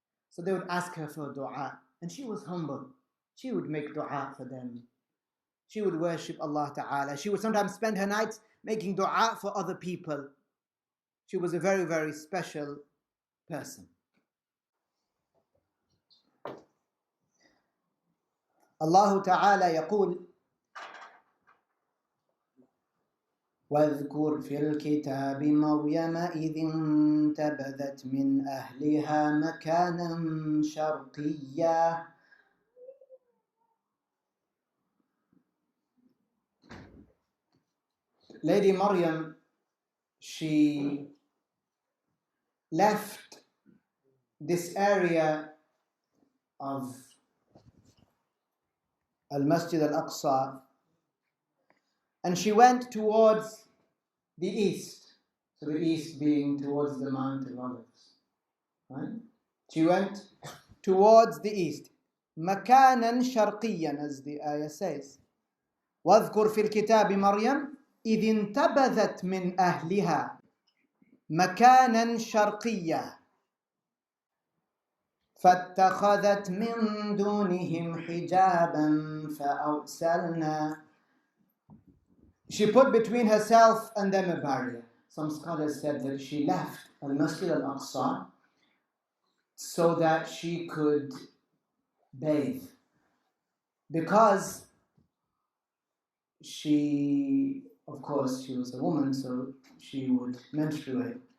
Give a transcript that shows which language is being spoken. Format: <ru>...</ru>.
<en>So they would ask her for dua. And she was humble. She would make dua for them. She would worship Allah Ta'ala. She would sometimes spend her nights making dua for other people. She was a very, very special person.</en> <ar>Allah Ta'ala يقول واذكر في الكتاب مريم إذ انتبذت من أهلها مكانا شرقيا.</ar> <en>Lady Maryam, she left this area of Al-Masjid Al-Aqsa and she went towards the east. So the east being towards the Mount of Olives. Right? She went towards the east.</en> <ar>مكانا شرقيا,</ar> <en>as the ayah says.</en> <ar>واذكر في الكتاب مريم إذ انتبذت من أهلها مكانا شرقيا فاتخذت من دونهم حجابا فأرسلنا.</ar> <en>She put between herself and them a barrier. Some scholars said that she left Al-Masjid Al-Aqsa so that she could bathe. Because she, of course, she was a woman, so she would menstruate.</en>